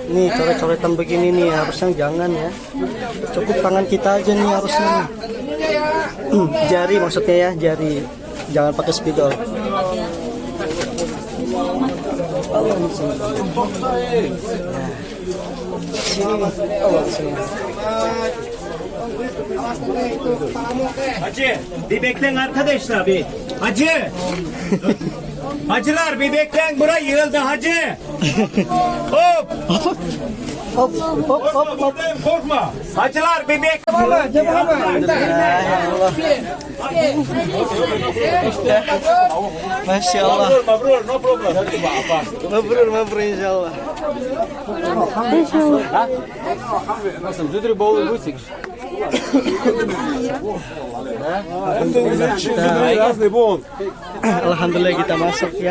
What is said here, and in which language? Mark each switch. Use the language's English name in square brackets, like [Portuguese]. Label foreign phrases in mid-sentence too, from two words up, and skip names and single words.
[Indonesian] Nih coret-coretan begini nih harusnya jangan ya. Cukup tangan kita aja nih harusnya. Nih. Jari maksudnya ya, jari. Jangan pakai spidol. [Arabic] اللهم صل. [Indonesian] Sini. Allah sini. [Turkish] Hacı, bir bekleyin arkadaşlar bir. Hacı. Hacılar bir bekleyin, buraya yığıldı hacı. Hop. Hop hop hop hop. Korkma. Hacılar bir bekleyin. [Arabic] ما شاء الله. [English] Mabrur, no problem. [Arabic] مبرور إن شاء الله. [Indonesian] Alhamdulillah kita masuk ya.